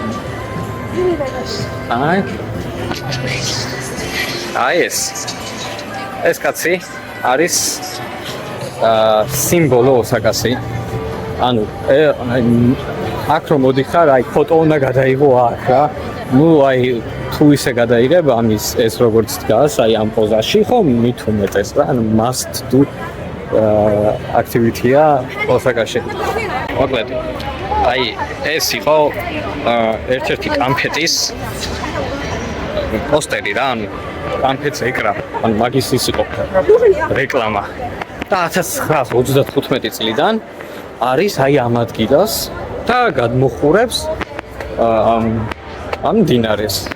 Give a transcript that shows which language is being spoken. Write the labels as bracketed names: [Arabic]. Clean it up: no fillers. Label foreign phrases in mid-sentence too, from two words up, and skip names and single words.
[Georgian] ეს კაცი არის სიმბოლო ოსაკაში. ანუ აქ რომ მოდიხარ, აი ფოტო უნდა გადაიღო აქ რა. ნუ აი თუ ისე გადაიღებ ამის ეს როგორც დგას, აი ამ პოზაში ხო მით უმეტეს რა. ანუ [English] must do activity- [Georgian] ა ოსაკაში. მოკლედ აი ეს იყო ერთ-ერთი კამფეტის პოსტერი რა, ანუ კამფეტს ეკრა, ანუ მაგის ის იყო რეკლამა. და 1935 წლიდან არის აი ამ ადგილას და გადმოხურებს ამ მდინარეს.